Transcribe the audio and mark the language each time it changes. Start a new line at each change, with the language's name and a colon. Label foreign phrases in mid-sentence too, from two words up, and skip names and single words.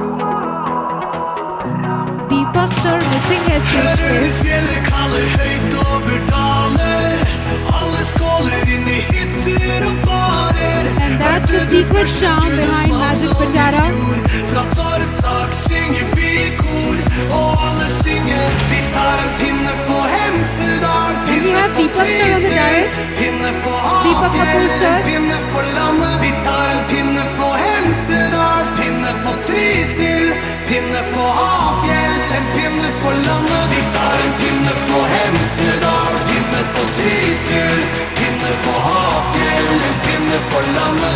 English: Deepak sir missing his stage
Norwegian: Hører du
English: face.
Norwegian: fjellet kalle høyt over daler? Alle skåler inn i hytter og barer.
English: And That's the secret charm behind Magic Pitara.
Norwegian: Fra torvtak synger vi i kor, og alle synger. Vi tar en pinne for Hemsedal,
English: And we have Deepak sir on the dais.
Norwegian: pinne for
English: Deepak Kapoor
Norwegian: Hafjell,
English: sir.
Norwegian: pinne for landet. Vi tar en pinne for Hemsedal, pinne for Trysil, pinne for Hafjell, en pinne for landet. Vi tar en pinne for Hemsedal, pinne for Trysil, pinne for Hafjell, en pinne for landet.